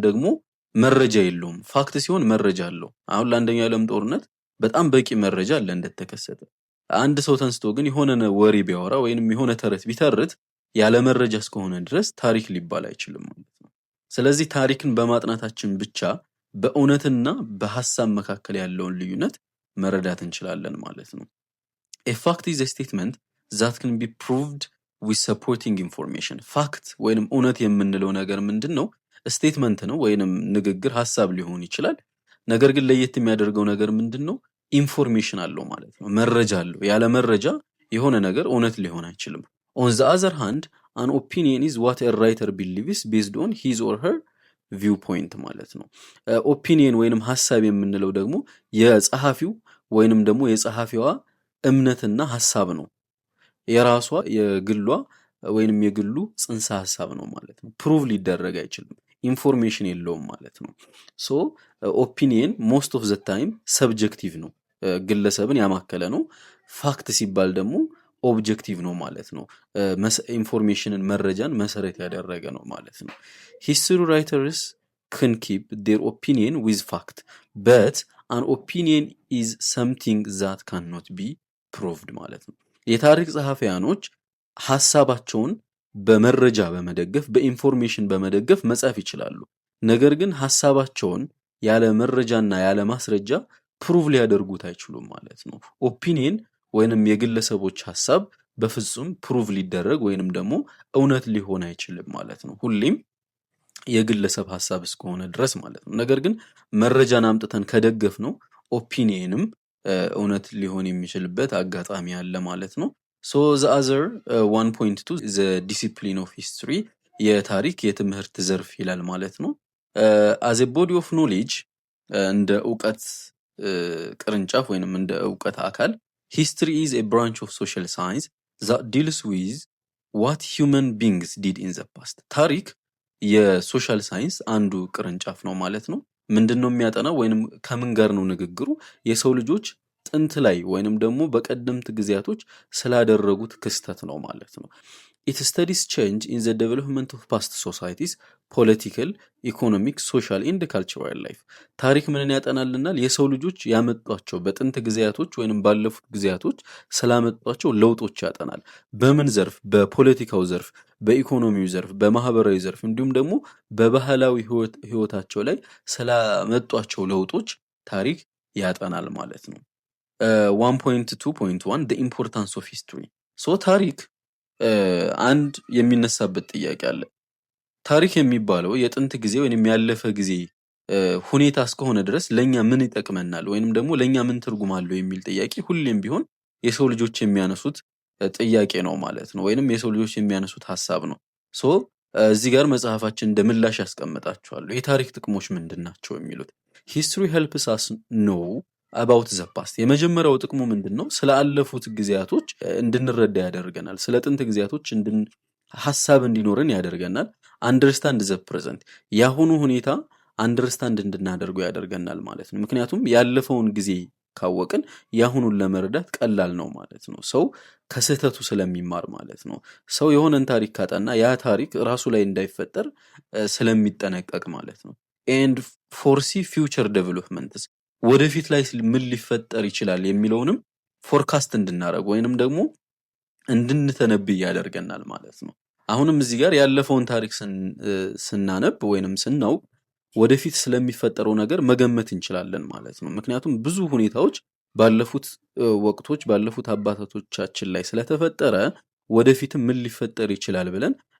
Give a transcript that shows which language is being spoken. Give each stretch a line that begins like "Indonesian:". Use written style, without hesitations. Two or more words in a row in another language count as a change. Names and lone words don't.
Amharic: ደግሞ መረጃ የለውም። ፋክት ሲሆን መረጃ አለው። አሁን ለአንደኛው የዓለም ጦርነት በጣም በቂ መረጃ አለ እንደተከሰተ። አንድ ሰው ተንስቶ ግን የሆነ ወሬ ቢያወራ ወይንም የሆነ ተረት ቢተርት ያለ መረጃ እስከሆነ ድረስ ታሪክ ሊባል አይችልም ማለት ነው። ስለዚህ ታሪክን በማጥናታችን ብቻ በእውነትና በሐሳብ መካከል ያለውን ልዩነት መረዳት እንችላለን ማለት ነው።
English: A fact is a statement that can be proved with supporting information.
Amharic: ፋክት ወይንም እውነት የምንለው ነገር ምንድነው? ስቴትመንት ነው ወይንም ንግግር ሐሳብ ሊሆን ይችላል። ነገር ግን ለየት የሚያደርገው ነገር ምንድነው? ኢንፎርሜሽን አለው ማለት ነው። መረጃ አለው። ያለ መረጃ የሆነ ነገር እውነት ሊሆን አይችልም።
English: On the other hand, an opinion is what a writer believes based on his or her viewpoint
Amharic: ማለት ነው። ኦፒኒየን ወይንም ሐሳብ የምንለው ደግሞ የጸሐፊው ወይንም ደግሞ የጸሐፊዋ እምነትና ሐሳብ ነው። የራሷ የግሏ ወይንም የግሉ ጽንሰ ሐሳብ ነው ማለት ነው። ፕሩቭ ሊደረግ አይችልም። ኢንፎርሜሽን የለውም ማለት ነው።
English: so opinion most of the time subjective
Amharic: ነው፣ ግለሰብን ያማከለ ነው። ፋክት ሲባል ደግሞ ኦብጀክቲቭ ነው ማለት ነው። ኢንፎርሜሽንን መረጃን መሰረት ያደረገ ነው ማለት ነው።
English: history writers can keep their opinion with fact but an opinion is something that cannot be proved
Amharic: ማለት ነው። የታሪክ ጸሐፊያኖች ሐሳባቸውን በመረጃ በመደገፍ በኢንፎርሜሽን በመደገፍ መጻፍ ይችላሉ። ነገር ግን ሐሳባቸውን ያለ መረጃና ያለ ማስረጃ ፕሩቭ ሊያደርጉት አይችሉም ማለት ነው። ኦፒኒየን ወይንም የግለሰቦች ሐሳብ በፍጹም ፕሩቭ ሊደረግ ወይንም ደግሞ እውነት ሊሆን አይችልም ማለት ነው። ሁሌም የግለሰብ ሐሳብ እስከሆነ ድረስ ማለት ነው። ነገር ግን መረጃን አምጥተን ከደገፍ ነው ኦፒኒየንም እውነት ሊሆን የሚችልበት አጋጣሚ አለ ማለት ነው። ሶ
English: the other 1.2 the discipline of history
Amharic: የታሪክ የትምህርት ዘርፍ ይላል ማለት ነው።
English: as a body of knowledge
Amharic: እንደ ዕውቀት ቅርንጫፍ ወይንም እንደ ዕውቀት አካል
English: history is a branch of social science that deals with what human beings did in the past
Amharic: ታሪክ የሶሻል ሳይንስ አንዱ ቅርንጫፍ ነው ማለት ነው። ምንድነው የሚያጠናው ወይንም ከምን ጋር ነው ንግግሩ? የሰው ልጆች ጥንት ላይ ወይንም ደግሞ በቀደምት ጊዜያቶች ስላደረጉት ክስተት ነው ማለት ነው።
English: It studies change in the development of past societies, political, economic, social and cultural life.
Amharic: ታሪክ ምንን ያጠናልናል? የሰው ልጆች ያመጧቸው በጥንት ጊዜያቶች ወይንም ባለፉት ጊዜያቶች ስላመጧቸው ለውጦች ያጠናል። በምን ዘርፍ? በፖለቲካው ዘርፍ፣ በኢኮኖሚው ዘርፍ፣ በማህበራዊ ዘርፍ እንዲሁም ደግሞ በባህላዊ ህይወታቸው ላይ ስላመጧቸው ለውጦች ታሪክ ያጠናል ማለት ነው። 1.2.1
English: the importance of history.
Amharic: ሶ ታሪክ አንድ የሚነሳበት ጥያቄ አለ። ታሪክ የሚባለው የጥንት ጊዜ ወይንም ያለፈ ጊዜ ሁኔታ እስከሆነ ድረስ ለኛ ምን ይጠቅመናል ወይንም ደግሞ ለኛ ምን ትርጉም አለው የሚል ጥያቄ ሁሌም ቢሆን የሰው ልጆች የሚያነሱት ጥያቄ ነው ማለት ነው። ወይንም የሰው ልጆች የሚያነሱት ሐሳብ ነው። ሶ እዚህ ጋር መጽሐፋችን እንደምላሽ ያስቀምጣቸዋለሁ። የታሪክ ጥቅሞች ምንድናቸው የሚሉት
English: history helps us know about the past
Amharic: የመጀመሪያው ጥቅሙ ምንድነው? ስላለፉት ጊዜያቶች እንድንረዳ ያደርገናል። ስለ ጥንት ጊዜያቶች ሐሳብ እንዲኖረን ያደርገናል።
English: understand the present
Amharic: ያሁኑ ሁኔታ አንደርስታንድ እንድናደርገው ያደርገናል ማለት ነው። ምክንያቱም ያለፈውን ጊዜ ካወቅን ያሁኑን ለመረዳት ቀላል ነው ማለት ነው። ሰው ከስህተቱ ስለሚማር ማለት ነው። ሰው የሆነን ታሪክ ካጠና ያ ታሪክ ራሱ ላይ እንዳይፈጠር ስለሚጠነቀቅ ማለት ነው።
English: and foresee future developments
Amharic: ወደፊት ላይ ምን ሊፈጠር ይችላል የሚለውንም ፎርካስት እንድናደርግ ወይንም ደግሞ እንድንተነብይ ያደርገናል ማለት ነው። አሁንም እዚህ ጋር ያለፈውን ታሪክ ስናነብ ወይንም ስናውቅ ወደፊት ስለሚፈጠረው ነገር መገመት እንችላለን ማለት ነው። ምክንያቱም ብዙ ሁኔታዎች ባለፉት ወቅቶች ባለፉት አባቶቻችን ላይ ስለተፈጠረ ወደፊትም ምን ሊፈጠር ይችላል ብለን